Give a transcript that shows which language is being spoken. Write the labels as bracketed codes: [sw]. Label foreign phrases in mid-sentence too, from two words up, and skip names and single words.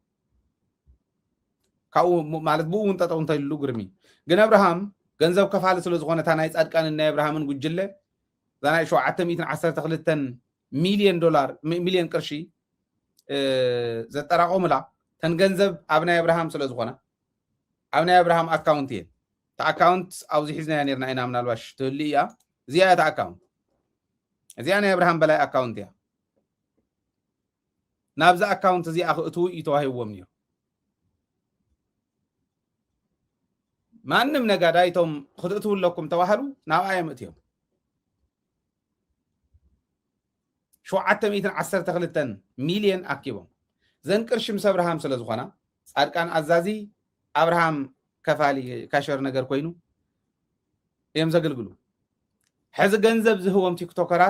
[ti] ካኡ ማለት ብኡ እውን ጠጠው እንተይሉ ግርሚ ግን አብርሃም ገንዘብ ከፋለ ስለ ዝኾነ ታ ናይ ጻድቃንን ናይ አብርሃምን ጉጅለ ዛናይ 712 ሚሊዮን ቅርሺ ዘጠራቆሙላ ተን ገንዘብ ኣብ ናይ አብርሃም ስለ ዝኾነ ኣብ ናይ አብርሃም አካውንት እየ ታ አካውንት ኣብዚ ሒዝና ነርና ኢና ምናልባሽ ትህሊ እያ እዚኣ ታ አካውንት እዚኣ ናይ አብርሃም በላይ አካውንት እያ ናብዛ አካውንት እዚኣ ክእትው ይተዋሂብዎም ነይሩ ማንም ነጋዳይቶም ክትእትውለኩም ተባሃሉ ናብኣዮም እትዮም 712 ሚሊዮን ኣኪቦም ዘን ቅርሺ ምስ አብርሃም ስለ ዝኾና ጻድቃን ኣዛዚ አብርሃም ከፋሊ ካሸር ነገር ኮይኑ እዮም ዘገልግሉ ሕዚ ገንዘብ ዝህቦም ቲክቶከራት